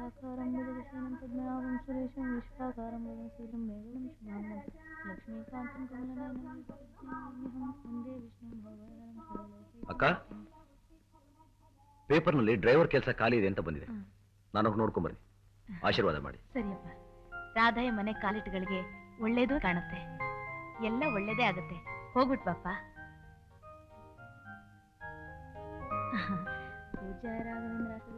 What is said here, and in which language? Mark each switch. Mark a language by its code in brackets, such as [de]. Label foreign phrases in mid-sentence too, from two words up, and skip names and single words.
[sa] शुभाकारं गजविष्णुं पद्मनाभं सुरेशं विश्वाकारं गगनसदृशं मेघनं शुभांगं लक्ष्मीकान्तं कमलनयनं वन्दे विष्णुं भवहरं सर्वलोकैकनाथं। [kn] ಅಕ್ಕ, ಪೇಪರ್ನಲ್ಲಿ ಡ್ರೈವರ್ ಕೆಲಸ ಖಾಲಿ ಇದೆ ಅಂತ ಬಂದಿದೆ. ನಾನು ಹೋಗಿ ನೋಡ್ಕೊಂಡ್ ಬನ್ನಿ, ಆಶೀರ್ವಾದ ಮಾಡಿ. ಸರಿಯಪ್ಪ. ರಾಧೆಯ ಮನೆ ಕಾಲಿಟ್ಗಳಿಗೆ ಒಳ್ಳೇದು ಕಾಣುತ್ತೆ, ಎಲ್ಲ ಒಳ್ಳೇದೇ ಆಗುತ್ತೆ. ಹೋಗ್ಬಿಟ್ ಬಾಪ್ಪ. ಪೂಜಾ ರಾಘವೇಂದ್ರ.